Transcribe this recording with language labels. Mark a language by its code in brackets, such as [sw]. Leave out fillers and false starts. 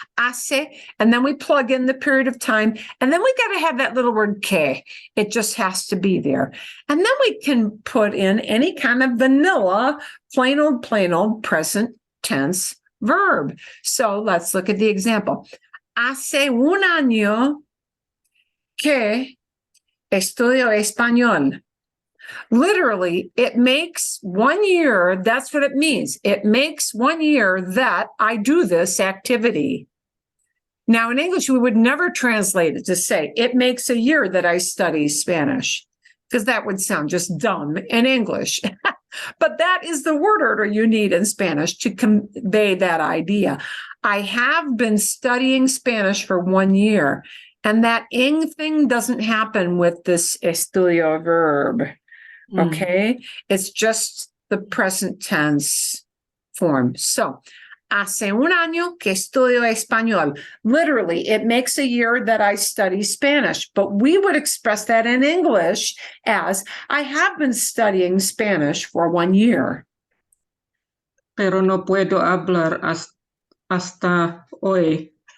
[en] Hace, and then we plug in the period of time, and then we got to have that little word que. It just has to be there. And then we can put in any kind of vanilla, plain old present tense verb. So let's look at the example. [es] Hace un año que estudio español. [en] Literally, it makes 1 year. That's what it means. It makes 1 year that I do this activity. Now, in English, we would never translate it to say, it makes a year that I study Spanish, because that would sound just dumb in English. But that is the word order you need in Spanish to convey that idea. I have been studying Spanish for 1 year, and that ing thing doesn't happen with this estudio verb. Okay? It's just the present tense form. So, [es] hace un año que estudio español. [en] Literally, it makes a year that I study Spanish, but we would express that in English as I have been studying Spanish for 1 year. [es] Pero no puedo hablar hasta hoy.